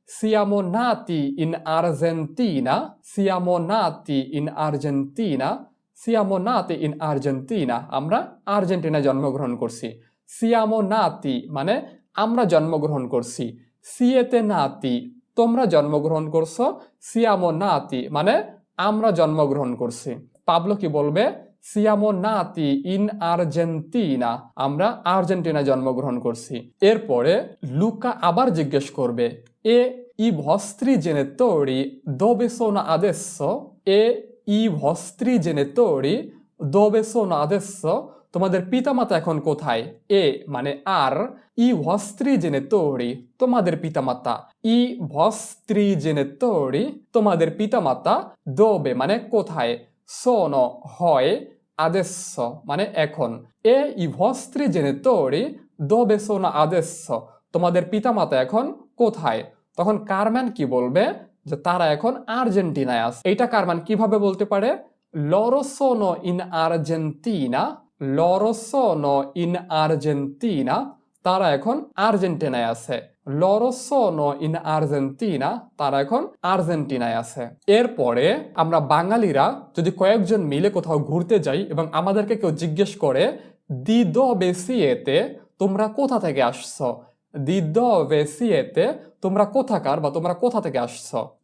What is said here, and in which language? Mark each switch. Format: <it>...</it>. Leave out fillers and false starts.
<it>siamo nati in Argentina, siamo nati in Argentina, siamo nati in Argentina</it> <bn>আমরা আর্জেন্টিনায় জন্মগ্রহণ করছি। siamo nati মানে আমরা জন্মগ্রহণ করছি।</bn> <it>siete nati</it> <bn>তোমরা জন্মগ্রহণ করছো।</bn> <it>siamo nati</it> <bn>মানে আমরা জন্মগ্রহণ করছি। পাবলো কি বলবে?</bn> <it>siamo nati in Argentina</it> <bn>আমরা আর্জেন্টিনায় জন্মগ্রহণ করছি। এরপরে লুকা আবার জিজ্ঞেস করবে</bn> <it>e i vostri genitori dove sono adesso? e i vostri genitori dove sono adesso?</it> <bn>তোমাদের পিতামাতা এখন কোথায়? এ মানে আর,</bn> <it>ই vostri genitori</it> <bn>তোমাদের পিতামাতা, ই vostri genitori তোমাদের পিতামাতা, dove মানে কোথায়, sono হয়, adesso মানে এখন।</bn> <it>e i vostri genitori dove sono adesso</it> <bn>তোমাদের পিতামাতা এখন কোথায়? তখন কারম্যান কি বলবে? যে তারা এখন আর্জেন্টিনায় আছে।</bn> <it>এইটা কারম্যান কিভাবে বলতে পারে? loro sono in Argentina, loro sono in Argentina</it> <bn>তারা এখন আর্জেন্টিনায় আছে।</bn> <it>loro sono in Argentina</it> <bn>তারা এখন আর্জেন্টিনায় আছে। এরপরে আমরা বাঙালিরা যদি কয়েকজন মিলে কোথাও ঘুরতে যাই এবং আমাদেরকে কেউ জিজ্ঞেস করে</bn> <it>di dove siete</it> <bn>তোমরা কোথা থেকে আসছো?</bn> <it>di dove siete</it> <bn>তোমরা কোথাকার বা তোমরা কোথা থেকে আসছো?</bn>